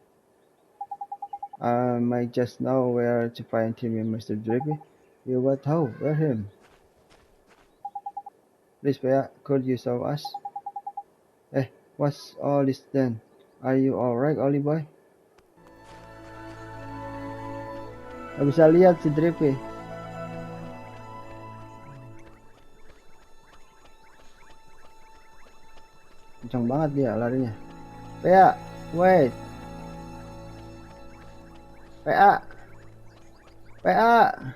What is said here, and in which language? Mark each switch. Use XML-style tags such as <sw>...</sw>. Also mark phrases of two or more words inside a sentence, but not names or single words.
<en>I might just know where to find Timmy, Mr. Drippy. You what how? Where him? Please, Bea, could you show us? Eh, what's all this then? Are you alright, Oliver?</en> <id>Gak bisa lihat si Drippy. Kencang banget dia larinya.</id> <en>Pea, wait. PA, PA.</en>